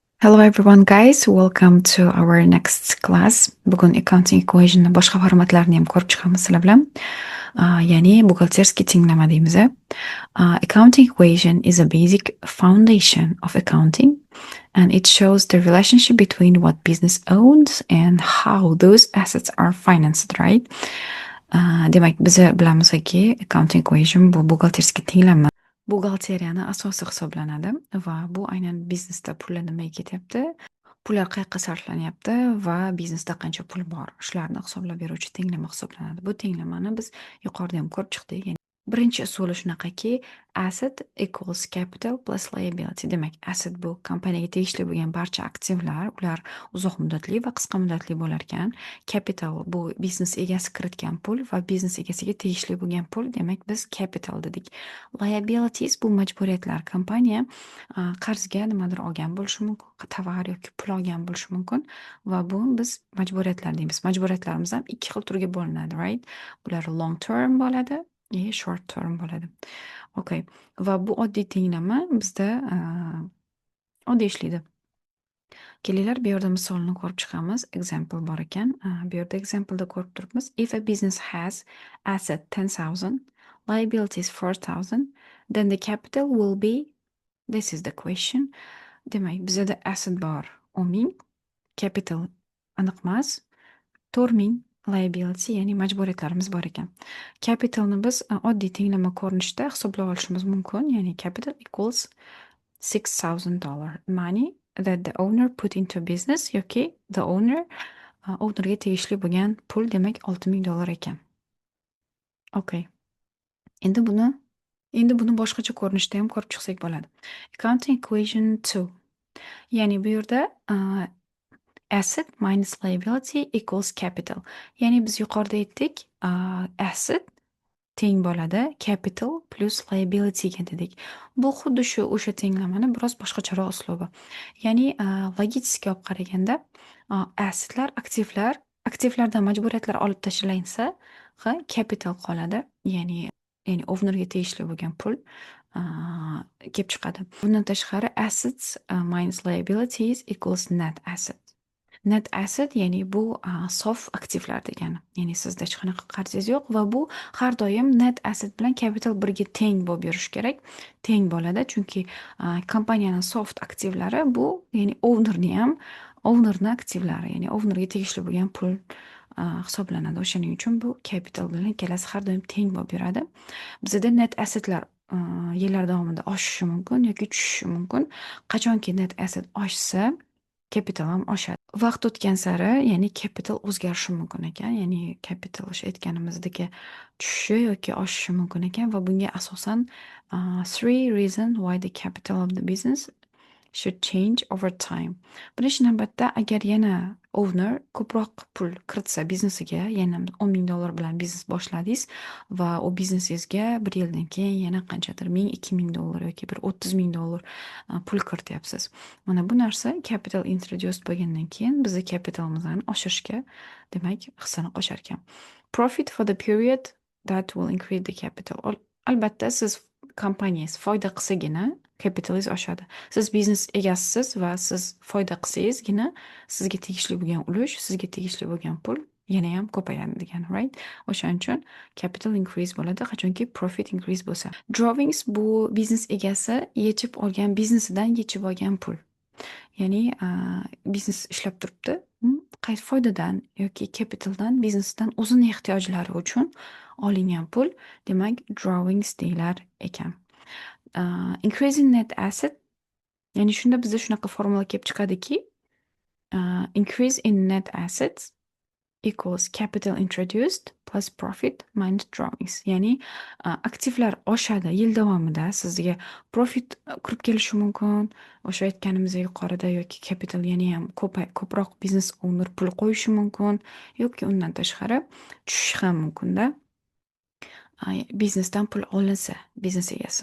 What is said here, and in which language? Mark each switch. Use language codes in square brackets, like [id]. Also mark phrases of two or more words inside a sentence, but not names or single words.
[en] Hello everyone guys, welcome to our next class. [uz] Bugun [en] accounting equation [uz] boshqa formatlarini ham ko'rib chiqamiz sizlar bilan. Ya'ni buxgalterskiy tenglama deymiz. [en] Accounting equation is a basic foundation of accounting and it shows the relationship between what business owns and how those assets are financed, right? [uz] Demak, biz bilamizki, [en] accounting equation [uz] bu buxgalterskiy tenglama buxgalteriyani asosi hisoblanadi va bu aynan biznesda pullar nimaga ketyapti, pullar qayerga sarflanyapti va biznesda qancha pul bor, shularni hisoblab beruvchi tenglama hisoblanadi. Bu tenglamani biz yuqorida ham ko'rib chiqdik. Ya'ni birinchi usuli shunaqaki, [en] asset equals capital plus liability. [uz] Demak, asset bu kompaniyaga tegishli bo'lgan barcha aktivlar, ular uzoq muddatli va qisqa muddatli bo'lar ekan. Capital bu biznes egasi kiritgan pul va biznes egasiga tegishli bo'lgan pul. Demak, biz capital dedik. Liabilities bu majburiyatlar. Kompaniya qarzga nimadir olgan bo'lishi mumkin, tovar yoki pul olgan bo'lishi mumkin va bu biz majburiyatlar deymiz. Majburiyatlarimiz ham ikki xil turga bo'linadi, right? Bular [en] long term [uz] bo'ladi, [en] short term [uz] bo'ladi. Okay. Va bu oddiy tenglama bizda oddiy ishlaydi. Kelinglar bu yerda misolni ko'rib chiqamiz. Example bor ekan. Bu yerda exampleda ko'rib turibmiz. [en] If a business has asset 10,000, liabilities 4,000, then the capital will be, this is the question. [uz] Demak, bizda asset bor 10,000, capital aniq emas, 4,000 liability, ya'ni majburiyatlarimiz bor ekan. Capitalni biz oddiy tenglama ko'rinishida hisoblab olishimiz mumkin. [en] Ya'ni capital equals $6,000 money that the owner put into business [uz] yoki the ownerga tegishli bo'lgan pul, demak $6,000 ekan. Okay. Endi buni boshqacha ko'rinishda ham ko'rib chiqsak bo'ladi. [en] Accounting equation 2. [uz] Ya'ni bu yerda [en] asset minus liability equals capital. [uz] Ya'ni biz yuqorida aytdik, asset teng bo'ladi [en] capital plus liability [uz] ga dedik. Bu xuddi shu o'sha tenglamani biroz boshqacharoq uslubi. Ya'ni logistika olib qaraganda assetlar, aktivlardan majburiyatlar olib tashlansa, capital qoladi. Ya'ni ownerga tegishli bo'lgan pul kelib chiqadi. Bundan tashqari [en] assets minus liabilities equals net asset. Net asset [uz] ya'ni bu sof aktivlar degani. Ya'ni sizda hech qanaqa qarzingiz yo'q va bu har doim [en] net asset [uz] bilan capital birga teng bo'lib yurishi kerak. Teng bo'ladi, chunki kompaniyaning soft aktivlari bu, ya'ni ownerni aktivlari, ya'ni ownerga tegishli bo'lgan pul hisoblanadi. O'shaning uchun bu capital bilan ikkalasi har doim teng bo'lib yuradi. Bizda [en] net assetlar [uz] yillar davomida oshishi mumkin yoki tushishi mumkin. Qachonki [en] net asset [uz] oshsa, capital ham oshadi. Vaqt o'tgan sari, ya'ni capital o'zgarishi mumkin ekan. Ya'ni capital o'sha aytganimizdagi tushishi yoki oshishi mumkin ekan va bunga asosan [en] 3 reasons why the capital of the business should change over time. [uz] Birinchi navbatda, agar yana owner ko'proq pul kiritsa biznesiga, yana $10,000 bilan biznes boshladingiz va u biznesingizga bir yildan keyin yana qanchadir $1,000-2,000 yoki bir $30,000 pul kirityapsiz. Mana bu narsa [en] capital introduced [uz] bo'lgandan keyin bizni capitalimizni oshirishga, demak, hissani qo'shar ekan. [en] Profit for the period that will increase the capital. [uz] Albatta, siz kompaniyangiz foyda qilsagina capitalingiz oshadi. Siz biznes egasisiz va siz foyda qilsangizgina sizga tegishli bo'lgan ulush, sizga tegishli bo'lgan pul yana ham ko'payadi degani, right? O'shaning uchun [en] capital increase [uz] bo'ladi qachonki [en] profit increase [uz] bo'lsa. Drawings bu biznes egasi yechib olgan, biznesidan yechib olgan pul. Ya'ni biznes ishlab turibdi, qaysi foydadan yoki capitaldan, biznesdan o'zini ehtiyojlari uchun olingan pul, demak drawings deyilar ekan. [en] Increasing net asset, [uz] ya'ni shunda bizda shunaqa formula kelib chiqadiki, [en] increase in net assets equals capital introduced plus profit minus drawings. [uz] Ya'ni aktivlar oshadi yil davomida, sizga profit kirib kelishi mumkin. O'sha aytganimizdek yuqorida, yoki capital yana ham ko'proq biznes owner pul qo'yishi mumkin yoki undan tashqari tushishi ham mumkin-da. Biznesdan pul olinsa, biznes egasi.